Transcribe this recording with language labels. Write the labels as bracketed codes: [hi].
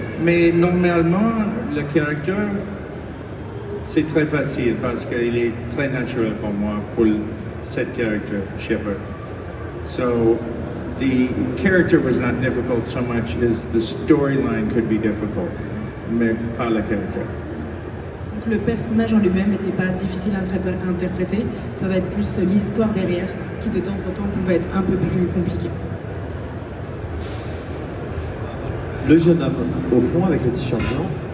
[fr] Mais normalement, le caractère, c'est très facile parce qu'il est très naturel pour moi, pour cette caractère, Shepard. [en] So, the character was not difficult so much as the storyline could be difficult, [fr] mais pas le caractère. Donc le personnage en lui-même n'était pas difficile à interpréter, ça va être plus l'histoire derrière qui de temps en temps pouvait être un peu plus compliquée. Le jeune homme au fond avec le t-shirt blanc.